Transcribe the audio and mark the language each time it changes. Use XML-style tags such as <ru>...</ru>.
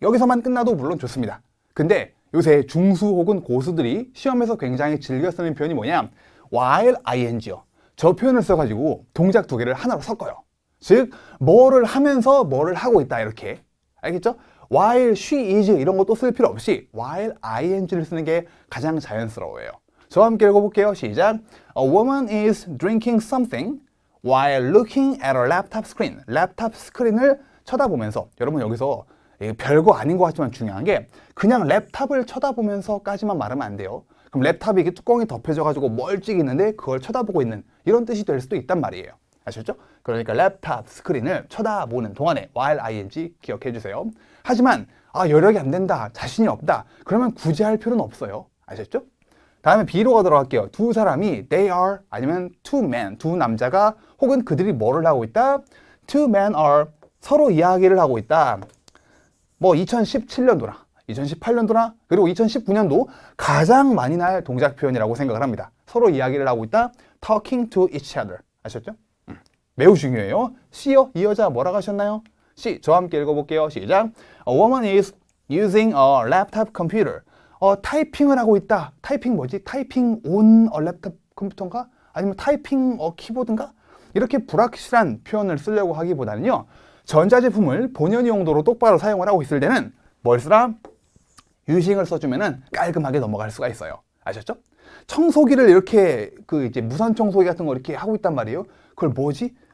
<ko>여기서만 끝나도 물론 좋습니다. 근데 요새 중수 혹은 고수들이 시험에서 굉장히 즐겨 쓰는 표현이 뭐냐, while ing요. 저 표현을 써가지고 동작 두 개를 하나로 섞어요. 즉 뭐를 하면서 뭐를 하고 있다, 이렇게. 알겠죠?</ko> <en>while she is</en> <ko>이런 것도 쓸 필요 없이 while ing를 쓰는 게 가장 자연스러워요. 저와 함께 읽어볼게요. 시작.</ko> <en>A woman is drinking something while looking at her laptop screen.</en> <ko>랩탑 스크린을 쳐다보면서, 여러분 여기서 별거 아닌 것 같지만 중요한 게 그냥 랩탑을 쳐다보면서까지만 말하면 안 돼요. 그럼 랩탑이 이게 뚜껑이 덮여져가지고 멀찍이 있는데 그걸 쳐다보고 있는 이런 뜻이 될 수도 있단 말이에요. 아셨죠? 그러니까 랩탑 스크린을 쳐다보는 동안에 while ing 기억해 주세요. 하지만 여력이 안 된다, 자신이 없다, 그러면 굳이 할 필요는 없어요. 아셨죠? 다음에 B로 가도록 할게요. 두 사람이</ko> <en>they are,</en> <ko>아니면</ko> <en>two men,</en> <ko>두 남자가 혹은 그들이 뭐를 하고 있다?</ko> <en>two men are,</en> <ko>서로 이야기를 하고 있다. 뭐 2017년도나 2018년도나 그리고 2019년도 가장 많이 날 동작 표현이라고 생각을 합니다. 서로 이야기를 하고 있다.</ko> <en>talking to each other.</en> <ko>아셨죠? 매우 중요해요. C요. 이 여자 뭐라고 하셨나요?</ko> <en>C.</en> <ko>저와 함께 읽어볼게요. 시작.</ko> <en>A woman is using a laptop computer.</en> <ko>타이핑을 하고 있다. 타이핑 뭐지? 타이핑</ko> <en>on a laptop</en> <ko>컴퓨터인가? 아니면 타이핑 키보드인가? 이렇게 불확실한 표현을 쓰려고 하기보다는요, 전자제품을 본연의 용도로 똑바로 사용을 하고 있을 때는 뭘 쓰라? 유싱을 써주면은 깔끔하게 넘어갈 수가 있어요. 아셨죠? 청소기를 이렇게 이제 무선 청소기 같은 거 이렇게 하고 있단 말이에요. 그걸 뭐지?</ko>